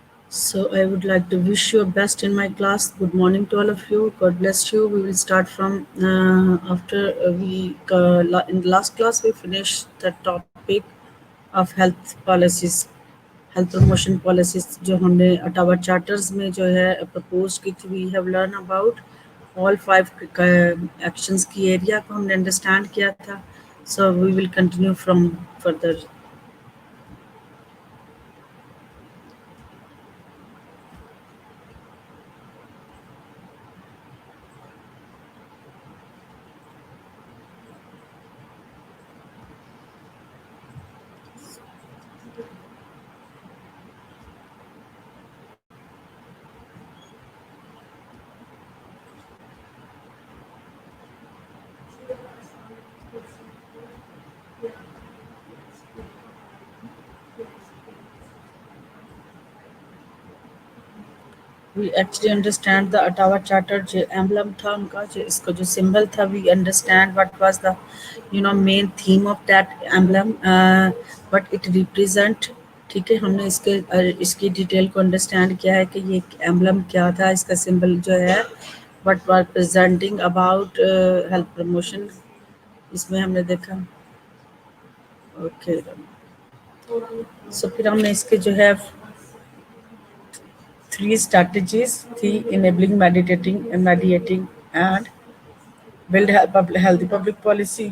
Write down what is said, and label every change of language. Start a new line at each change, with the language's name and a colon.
English: So I would like to wish you best in my class. Good morning to all of you. God bless you. We will start from after we in the last class we finished the topic of health policies, health promotion policies
Urdu: جو ہم نے Etawah charters میں جو ہے propose کی تھی.
English: We have learned about all 5 actions
Urdu: کی area کو ہم نے انڈرسٹینڈ کیا تھا.
English: So we will continue from further. We actually understand the Ottawa Charter
Urdu: جو emblem تھا ان کا جو اس کو جو symbol تھا.
English: We understand what was the main theme of that emblem, what it represent.
Urdu: ٹھیک ہے, ہم نے اس کی ڈیٹیل کو انڈرسٹینڈ کیا ہے کہ یہ ایمبلم کیا تھا, اس کا سمبل جو ہے
English: what was presenting about health promotion.
Urdu: اس میں ہم نے دیکھا. اوکے, سو پھر ہم نے اس کے جو ہے 3 strategies تھی:
English: enabling, mediating and build healthy public policy.